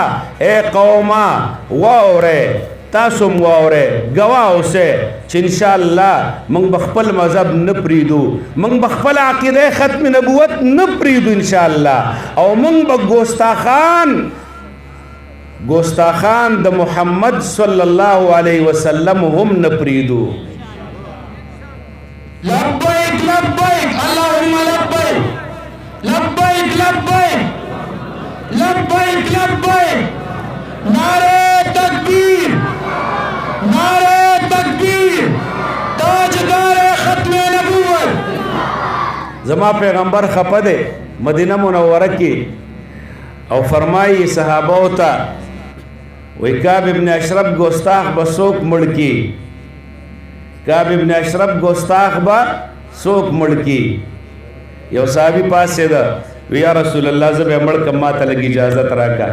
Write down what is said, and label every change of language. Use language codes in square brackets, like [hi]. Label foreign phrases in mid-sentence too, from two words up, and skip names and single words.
[ps] ای قومه واورئ تاسو هم واورئ ګواه اوسئ چې انشاءالله موږ به خپل مذهب نه پرېږدو موږ به خپل عقیده ختم نبوت نه پرېږدو انشاءالله او موږ به ګستاخان د محمد [ar] صلی الله علیه وسلم [ps] هم نه پرېږدو. [ar] لبیک لبیک اللهم لبیک لبیک لبیک لبیک لبیک [ur] نعرہ تکبیر نعرہ تکبیر تاجدار ختم نبوت. [ps] زما پیغمبر خپه دی مدینه منوره کې او فرمایي صحابو ته وی کعب ابن اشرف گستاخ به څوک مړ کی کعب ابن اشرف گستاخ به څوک مړ کی. یو صحابي پاسېده وی [ar] یا رسول الله [ps] زه به مړ کم ما ته لږ اجازت راکړه.